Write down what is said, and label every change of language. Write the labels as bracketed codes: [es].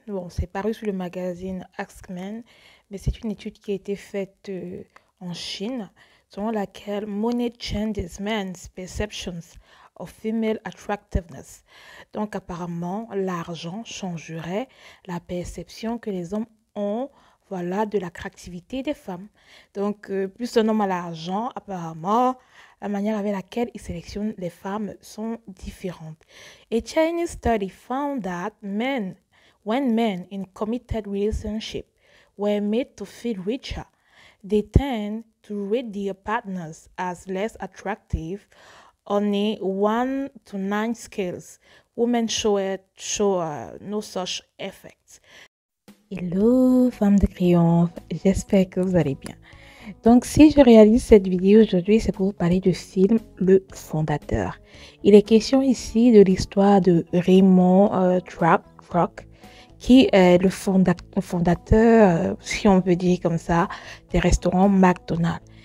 [fr] Bon, c'est paru sur le magazine Askman, mais c'est une étude qui a été faite en Chine, selon laquelle [en] money changes men's perceptions of female attractiveness. [fr] Donc, apparemment, l'argent changerait la perception que les hommes ont, voilà, de l'attractivité des femmes. Donc, plus un homme a l'argent, apparemment, la manière avec laquelle il sélectionne les femmes sont différentes. [en] A Chinese study found that when men in committed relationship were made to feel richer, they tend to rate their partners as less attractive on a 1 to 9 scales. Women show no such effects. [fr] Hello, femme de triomphe, j'espère que vous allez bien. Donc, si je réalise cette vidéo aujourd'hui, c'est pour vous parler du film Le Fondateur. Il est question ici de l'histoire de Raymond Kroc, qui est le fondateur, si on peut dire comme ça, des restaurants McDonald's.